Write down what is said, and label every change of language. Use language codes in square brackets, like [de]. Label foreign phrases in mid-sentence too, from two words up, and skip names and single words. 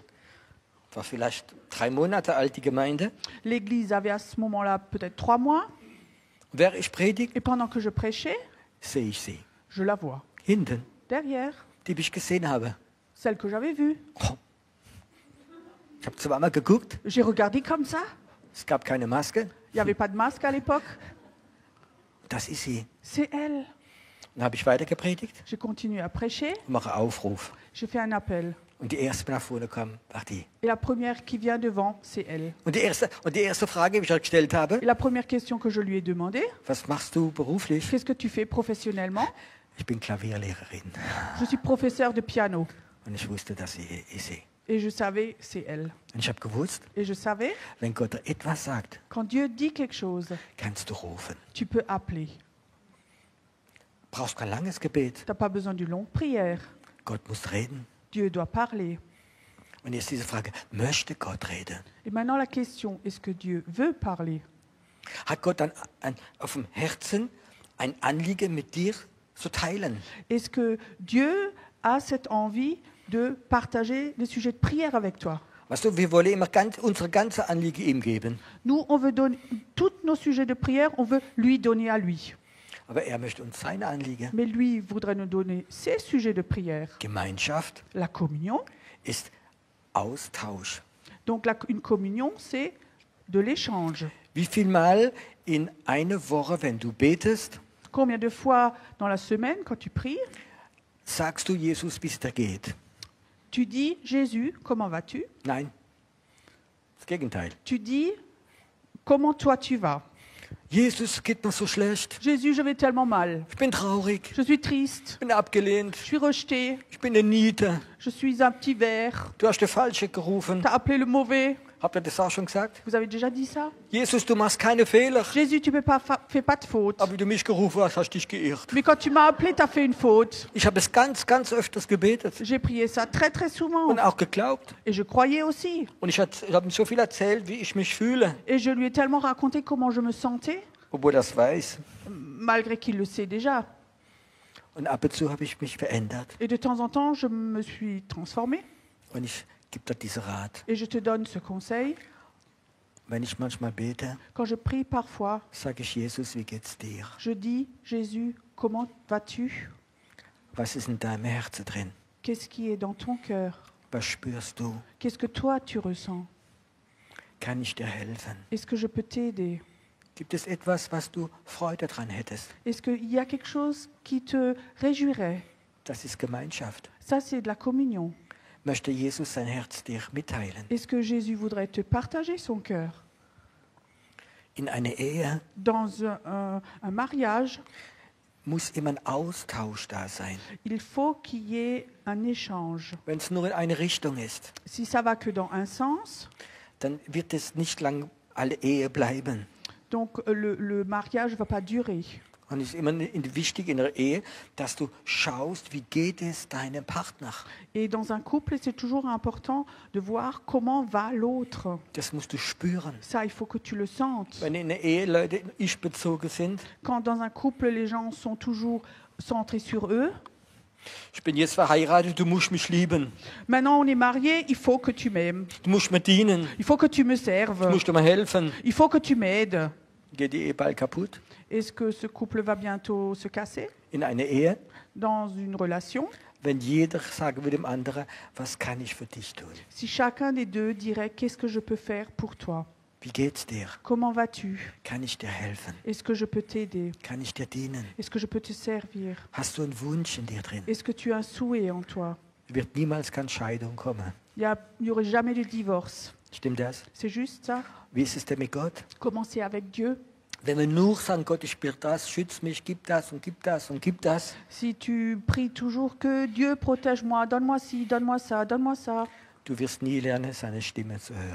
[de] War vielleicht 3 Monate alt, die Gemeinde. [fr] L'église avait à ce moment-là peut-être 3 mois. [de] Während ich predige, [fr] Et pendant que je prêchais, [de] sehe ich sie. [fr] je la vois. [de] Hinten, [fr] Derrière, [de] die ich gesehen habe. [fr] celle que j'avais vue. Oh. [de] Ich habe zweimal geguckt, [fr] J'ai regardé comme ça. [de] es gab keine Maske. [fr] Il n'y avait pas de masque à l'époque. [de] Das ist sie. [fr] C'est elle. [de] Dann habe ich weiter gepredigt [fr] J'ai continué à prêcher. [de] und mache Aufruf. [fr] J'ai fait un appel. [de] Und die erste, die nach vorne kam, war die. [fr] Et la première qui vient devant, c'est elle. [de] Und die erste Frage, die ich gestellt habe, [fr] Et la première question que je lui ai demandée, [de] was machst du beruflich? [fr] qu'est-ce que tu fais professionnellement? [de] Ich bin Klavierlehrerin. [fr] Je suis professeur de piano. [de] Und ich wusste, dass sie ist sie. [fr] Et je savais, c'est elle. [de] Und ich habe gewusst, [fr] Et je savais, [de] wenn Gott dir etwas sagt, [fr] quand Dieu dit quelque chose, [de] kannst du rufen. [fr] tu peux appeler. [de] Brauchst kein langes Gebet. [fr] Tu n'as pas besoin d'une longue prière. [de] Gott muss reden. [fr] Dieu doit parler. [de] Und jetzt diese Frage, möchte Gott reden? [fr] Et maintenant la question, est-ce que Dieu veut parler? [de] Hat Gott dann auf dem Herzen ein Anliegen mit dir zu teilen? [fr] Est-ce que Dieu a cette envie de partager les sujets de prière avec toi? [de] Weißt du, wir wollen immer unsere ganze Anliege ihm geben. [fr] Nous, on veut donner tous nos sujets de prière, on veut lui donner à lui. [de] Aber er möchte uns seine Anliegen. [fr] Mais lui voudrait nous donner ses sujets de prière. [de] Gemeinschaft [fr] La communion. [de] ist Austausch. [fr] Donc une communion, c'est de l'échange. [de] Wie viel Mal in einer Woche, wenn du betest, [fr] Combien de fois dans la semaine, quand tu pries, [de] sagst du Jesus, wie es dir geht? [fr] tu dis, Jésus, comment vas-tu? [de] Nein, das Gegenteil. [fr] Tu dis, comment toi tu vas? [de] Jesus, geht mir so schlecht. [fr] Jésus, je vais tellement mal. [de] Ich bin traurig. [fr] Je suis triste. [de] Ich bin abgelehnt. [fr] Je suis rejeté. [de] Ich bin eine Niete. [fr] Je suis un petit ver. [de] Du hast den Falsche gerufen. [fr] Tu as appelé le mauvais. [de] Habt ihr das auch schon gesagt? [fr] Vous avez déjà dit ça? [de] Jesus, du machst keine Fehler. [fr] Jésus, tu ne fais pas de faute. [de] Aber wie du mich gerufen hast, hast du dich geirrt. [fr] Mais quand tu m'as appelé, tu as fait une faute. [de] Ich habe es ganz öfters gebetet [fr] J'ai prié ça très très souvent. [de] und auch geglaubt. [fr] Et je croyais aussi. [de] Und ich habe ihm so viel erzählt, wie ich mich fühle, [fr] Et je lui ai tellement raconté comment je me sentais, [de] obwohl er das weiß. [fr] malgré qu'il le sait déjà. [de] Und ab und zu habe ich mich verändert. [fr] Et de temps en temps, je me suis transformée. [de] Und ich gebe dir diesen Rat. [fr] Et je te donne ce conseil. [de] Wenn ich manchmal bete, [fr] Quand je prie parfois, [de] sage ich Jesus, wie geht's dir? [fr] je dis, Jésus, comment vas-tu? [de] Was ist in deinem Herzen drin? [fr] Qu'est-ce qui est dans ton cœur? [de] Was spürst du? [fr] Qu'est-ce que toi tu ressens? [de] Kann ich dir helfen? [fr] Est-ce que je peux t'aider? [de] Gibt es etwas, was du Freude dran hättest? [fr] Est-ce qu'il y a quelque chose qui te réjouirait? [de] Das ist Gemeinschaft. [fr] Ça, c'est de la communion. [de] Möchte Jesus sein Herz dir mitteilen? [fr] Est-ce que Jésus voudrait te partager son cœur? [de] In einer Ehe [fr] Dans un mariage, [de] muss immer ein Austausch da sein. [fr] il faut qu'il y ait un échange. [de] Wenn es nur in eine Richtung ist, [fr] Si ça va que dans un sens, [de] dann wird es nicht lang alle Ehe bleiben. [fr] donc le mariage ne va pas durer. [de] Und es ist immer wichtig in der Ehe, dass du schaust, wie geht es deinem Partner. [fr] Et dans un couple, c'est toujours important de voir comment va l'autre. [de] Das musst du spüren. [fr] Ça, il faut que tu le sentes. [de] Wenn in der Ehe Leute ich-bezogen sind, [fr] Quand dans un couple, les gens sont toujours centrés sur eux. [de] ich bin jetzt verheiratet, du musst mich lieben, [fr] Maintenant, on est mariés, il faut que tu m'aimes. [de] du musst mir dienen, [fr] Il faut que tu me [de] du [fr] serves. [de] musst mir helfen. [fr] Il faut que tu m'aides. [de] Geht die Ehe bald kaputt? [fr] Est-ce que ce couple va bientôt se casser [de] In einer Ehe, [fr] dans une relation? [de] wenn jeder sagen will dem anderen, was kann ich für dich tun? [fr] Si chacun des deux dirait qu'est-ce que je peux faire pour toi? [de] Wie geht's dir? [fr] Comment vas-tu? [de] Kann ich dir helfen? [fr] Est-ce que je peux t'aider? [de] Kann ich dir dienen? [fr] Est-ce que je peux te servir? [de] Hast du einen Wunsch in dir drin? [fr] Est-ce que tu as un souhait en toi? [de] Es wird niemals keine Scheidung kommen. [fr] Il n'y aurait jamais de divorce. [de] Stimmt das? [fr] C'est juste ça. [de] Wie ist es denn mit Gott? [fr] Comment c'est avec Dieu? [de] Wenn wir nur sagen, Gott, ich spüre das, schütz mich, gib das und gib das und gib das, [fr] Si tu pries toujours que Dieu protège-moi, donne-moi ci, donne-moi ça, donne-moi ça, [de] du wirst nie lernen, seine Stimme zu hören.